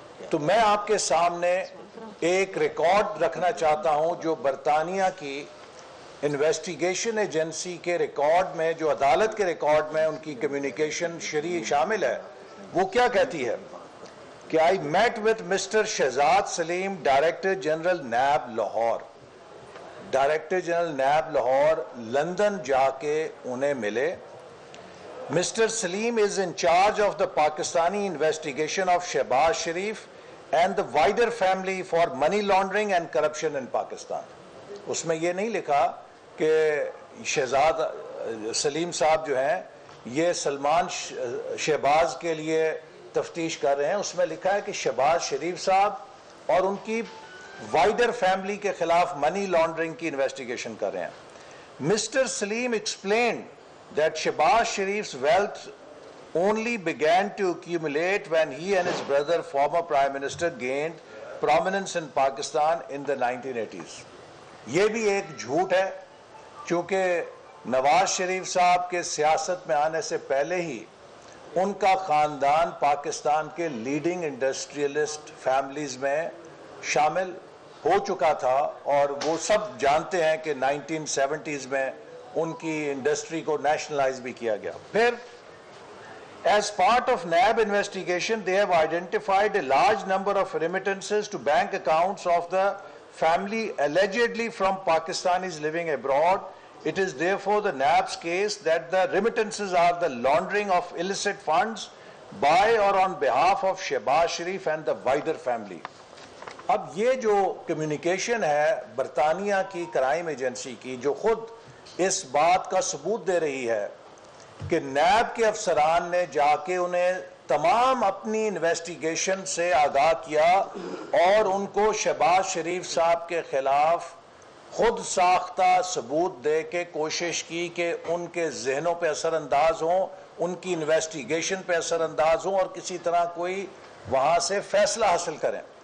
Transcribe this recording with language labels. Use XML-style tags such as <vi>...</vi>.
<ur>تو میں آپ کے سامنے ایک ریکارڈ رکھنا چاہتا ہوں جو برطانیہ کی انویسٹیگیشن ایجنسی کے ریکارڈ میں, جو عدالت کے ریکارڈ میں ان کی کمیونیکیشن شامل ہے. وہ کیا کہتی ہے کہ</ur> <en>I met with Mr.</en> <ur>Shahzad Saleem, director general NAB Lahore. Director general NAB Lahore London جا کے انہیں ملے.</ur> <en>Mr. Salim is in charge of the Pakistani investigation of Shehbaz Sharif and the wider family for money laundering and corruption in Pakistan.</en> <ur>اس میں یہ نہیں لکھا کہ شہزاد سلیم صاحب جو ہیں یہ سلمان شہباز کے لیے تفتیش کر رہے ہیں. اس میں لکھا ہے کہ شہباز شریف صاحب اور ان کی وائڈر فیملی کے خلاف منی لانڈرنگ کی انویسٹیگیشن کر رہے ہیں.</ur> <en>Mr. Salim explained that Shehbaz Sharif's wealth only began to accumulate when he and his brother, former Prime Minister, gained prominence in Pakistan in the 1980s.</en> <ur>یہ بھی ایک جھوٹ ہے, چونکہ نواز شریف صاحب کے سیاست میں آنے سے پہلے ہی ان کا خاندان پاکستان کے لیڈنگ انڈسٹریلسٹ فیملیز میں شامل ہو چکا تھا اور وہ سب جانتے ہیں کہ 1970s میں ان کی انڈسٹری کو نیشنلائز بھی کیا گیا. پھر</ur> <en>as part of NAB investigation they have identified a large number of remittances to bank accounts of the family allegedly from Pakistanis living abroad It is therefore the NAB's case that the remittances are the laundering of illicit funds by or on behalf of Shehbaz Sharif and the wider family.</en> <ur>اب یہ جو communication ہے برطانیہ کی crime agency کی جو خود اس بات کا ثبوت دے رہی ہے کہ نیب کے افسران نے جا کے انہیں تمام اپنی انویسٹیگیشن سے آگاہ کیا اور ان کو شہباز شریف صاحب کے خلاف خود ساختہ ثبوت دے کے کوشش کی کہ ان کے ذہنوں پہ اثر انداز ہوں، ان کی انویسٹیگیشن پہ اثر انداز ہوں اور کسی طرح کوئی وہاں سے فیصلہ حاصل کریں.</ur>